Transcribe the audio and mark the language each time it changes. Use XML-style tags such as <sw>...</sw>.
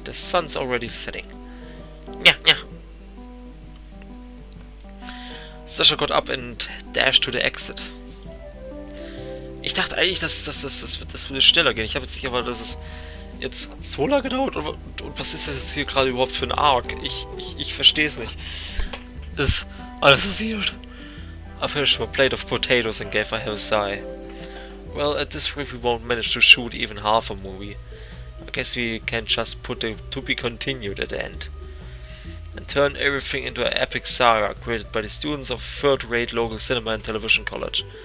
<en>The sun's already setting. Yeah. Sascha got up and dashed to the exit.</en> <de>Ich dachte eigentlich, das würde schneller gehen. Ich habe jetzt nicht erwartet, dass es jetzt so lange gedauert. Und was ist das jetzt hier gerade überhaupt für ein Arc? Ich verstehe es nicht. Das ist alles so weird.</de> <en>I finished my plate of potatoes and gave a heavy sigh. Well, at this rate we won't manage to shoot even half a movie. I guess we can just put the to be continued at the end. And turn everything into an epic saga created by the students of third-rate local cinema and television college.</en>